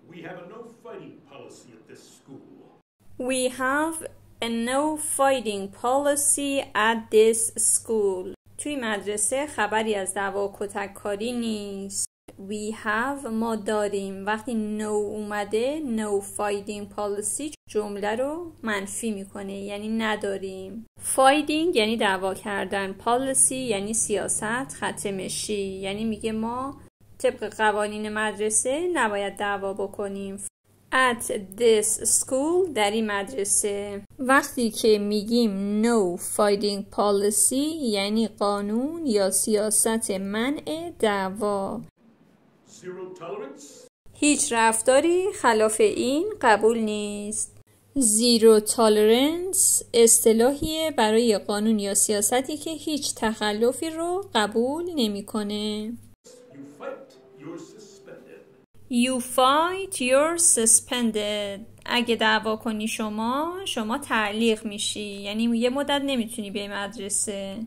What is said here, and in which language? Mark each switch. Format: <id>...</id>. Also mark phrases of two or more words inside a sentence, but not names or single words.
<en>have a no fighting policy at this school. We have a no fighting policy at this school.</en> <fa>توی مدرسه خبری از دعوا و کتک کاری نیست.</fa> <en>We have</en> <fa>ما داریم. وقتی no اومده</fa> <en>no fighting policy</en> <fa>جمله رو منفی میکنه، یعنی نداریم. fighting یعنی دعوا کردن، policy یعنی سیاست، خط مشی، یعنی میگه ما طبق قوانین مدرسه نباید دعوا بکنیم.</fa> <en>At this school</en> <fa>در این مدرسه. وقتی که میگیم</fa> <en>no fighting policy</en> <fa>یعنی قانون یا سیاست منع دعوا.</fa> <en>Zero tolerance.</en> <fa>هیچ رفتاری خلاف این قبول نیست.</fa> <en>zero tolerance</en> <fa>اصطلاحیه برای قانون یا سیاستی که هیچ تخلفی رو قبول نمیکنه.</fa> <en>You fight, you're suspended.</en> <fa>اگه دعوا کنی شما تعلیق میشی، یعنی یه مدت نمیتونی به مدرسه.</fa>